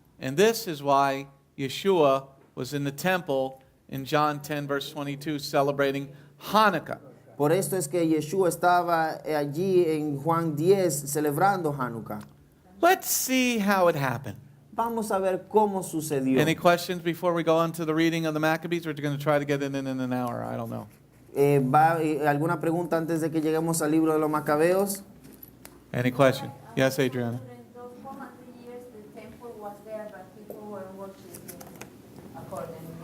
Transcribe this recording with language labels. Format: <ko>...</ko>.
<en>And this is why Yeshua was in the temple in John 10 verse 22 celebrating Hanukkah.</en> <es>Por esto es que Yeshua estaba allí en Juan 10 celebrando Hanukkah.</es> <en>Let's see how it happened.</en> <es>Vamos a ver cómo sucedió.</es> <en>Any questions before we go on to the reading of the Maccabees? Or are you going to try to get it in an hour? I don't know.</en> <es>¿Alguna pregunta antes de que lleguemos al libro de los Macabeos?</es> <en>Any question? Yes, Adriana. During those 400 years, the temple was there, but people were worshiping accordingly.</en>